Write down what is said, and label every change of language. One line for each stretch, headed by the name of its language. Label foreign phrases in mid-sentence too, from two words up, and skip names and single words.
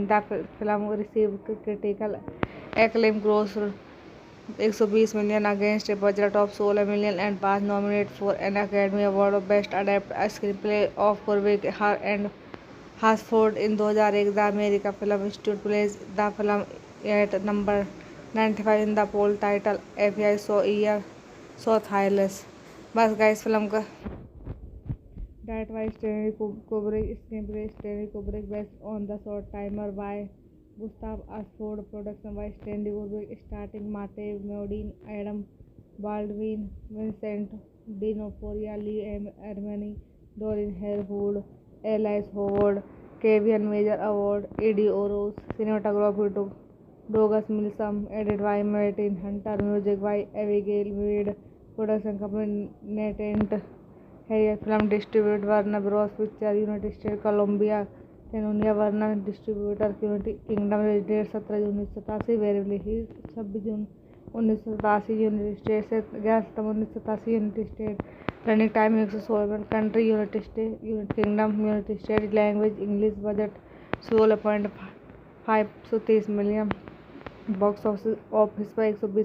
English: The film received critical acclaim, grossed $120 million against a budget of $16 million and was nominated for an Academy Award of Best Adapted Screenplay of Kubrick and Hasford. In 2001, the American Film Institute placed the film at number 95 in the poll titled FBI So Year So Thailand. bas guys film का direct by Stanley Kubrick, screenplay Stanley Kubrick, based on the Short-Timers by Gustav Hasford, production by Stanley Kubrick, starring Martin Modine, Adam Baldwin, Vincent Dinoforia, Lee Ermey, Dorian Harewood, Alice Howard, Kevyn Major Howard, Ed O'Ross, cinematography Douglas Milsome, edit by Martin Hunter, music by Abigail Mead, production company Natant है। film distribute Warner Bros Picture, United States Columbia Cannon, Warner Distributors United Kingdom, date 17 June 1987, variable ही 26 June 1987 United States से 11 September 1987 United States, running time 116 minute, country United States, United Kingdom, United States, language English, budget 16.530 million, box office पर 120 million।